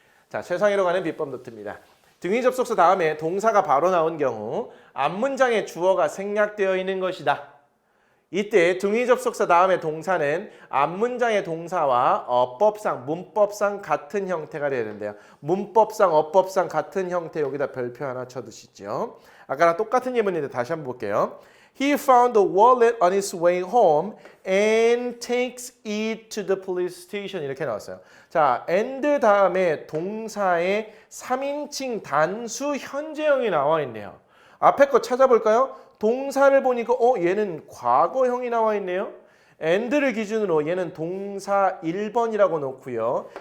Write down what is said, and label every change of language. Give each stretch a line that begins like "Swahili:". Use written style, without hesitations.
Korean: 자, 최상위로 가는 비법 노트입니다. 등위 접속사 다음에 동사가 바로 나온 경우 앞문장의 주어가 생략되어 있는 것이다. 이때 등위 접속사 다음에 동사는 앞문장의 동사와 어법상, 문법상 같은 형태가 되는데요. 문법상, 어법상 같은 형태 여기다 별표 하나 쳐두시죠. 아까랑 똑같은 예문인데 다시 한번 볼게요.
English: He found the wallet on his way home and takes it to the police station.
Korean: 이렇게 나왔어요. 자, and 다음에 동사의 3인칭 단수 현재형이 나와 있네요. 앞에 거 찾아볼까요? 동사를 보니까 얘는 과거형이 나와 있네요. and를 기준으로 얘는 동사 1번이라고 놓고요.